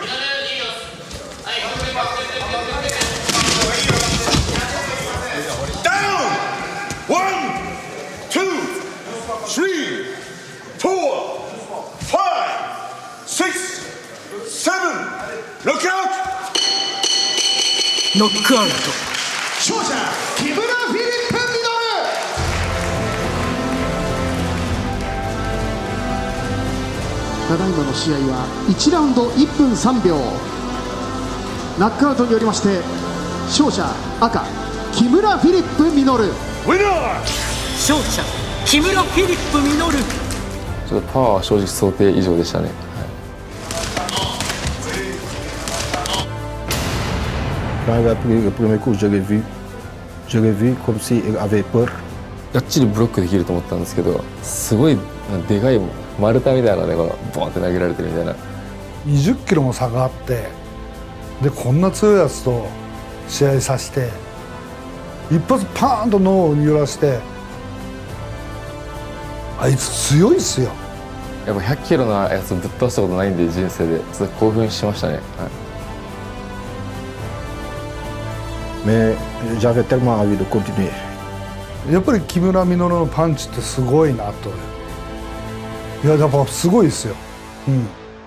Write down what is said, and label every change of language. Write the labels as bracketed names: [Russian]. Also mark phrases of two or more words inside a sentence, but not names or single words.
[English] Down! 1, 2, 3, 4, 5, 6, 7. Look out! [Japanese] ノックアウト。勝者木村フィリップ・ミノル。ただいまの試合は1ラウンド1分3秒ナックアウトによりまして勝者赤木村フィリップ・ミノル。 [English] Winner! [Japanese] 勝者木村フィリップ・ミノル。ちょっとパワーは正直想定以上でしたね。 [French] Quand il a pris le premier coup, je l'ai vu comme s'il avait peur. [Japanese] がっちりブロックできると思ったんですけど、すごいでかい丸太みたいなね、このボンって投げられてるみたいな。 20キロも差があって、でこんな強いやつと試合させて一発パーンと脳を揺らして、あいつ強いっすよ。やっぱ100キロのやつぶっ倒したことないんで、人生でちょっと興奮しましたね。はい、 [French] Mais j'avais tellement envie de continuer. [Japanese] やっぱり木村稔のパンチってすごいなと。いややっぱすごいですよ。うん。